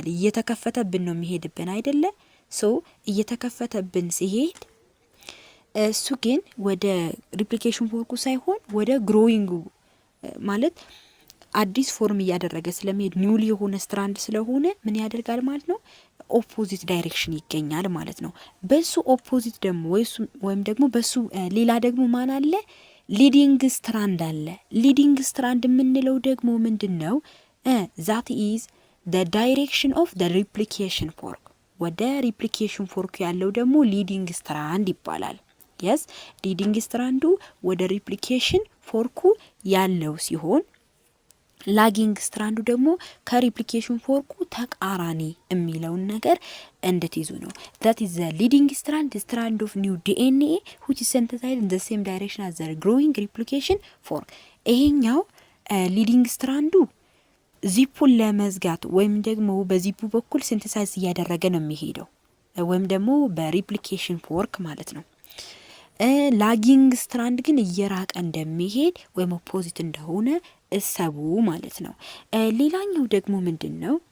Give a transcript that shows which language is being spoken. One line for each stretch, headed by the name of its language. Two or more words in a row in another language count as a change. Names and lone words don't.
Amharic: እየተከፈተብን ነው የሚሄድብን አይደለ? ሶ እየተከፈተብን ሲሄድ እሱ ግን ወደ
English: replication fork
Amharic: ሳይሆን ወደ ግሮዊንጉ ማለት አዲስ ፎርም እያደረገ ስለሚሄድ ኒውሊ የሆነ ስትራንድ ስለሆነ ምን ያደርጋል ማለት ነው?
English: opposite direction
Amharic: ይገኛል ማለት ነው። በሱ ኦፖዚት ደግሞ ወይም ደግሞ በሱ ሌላ ደግሞ ማን አለ?
English: leading strand
Amharic: አለ።
English: leading strand
Amharic: የምንለው ደግሞ ምንድን ነው?
English: that is the direction of the replication fork።
Amharic: ወደ
English: replication fork
Amharic: ያለው ደግሞ
English: leading strand
Amharic: ይባላል። የስ
English: leading strand
Amharic: ወደ
English: replication fork
Amharic: ያለው ሲሆን
English: lagging strand
Amharic: ደግሞ
English: replication fork
Amharic: ተቃራኒ የሚለውን ነገር እንድትይዙ ነው።
English: that is the leading strand of new DNA which is synthesized in the same direction as the growing replication fork።
Amharic: ይሄኛው
English: leading strand
Amharic: ዚፑን ለመዝጋት ወይም ደግሞ በዚፑ በኩል ሲንተሳይዝ እያደረገ ነው የሚሄደው ወይም ደግሞ
English: replication fork
Amharic: ማለት ነው።
English: lagging strand
Amharic: ግን እየራቀ እንደሚሄድ ወይም ኦፖዚት እንደሆነ እሰቡ ማለት ነው። ሌላኛው ደግሞ ምንድን ነው?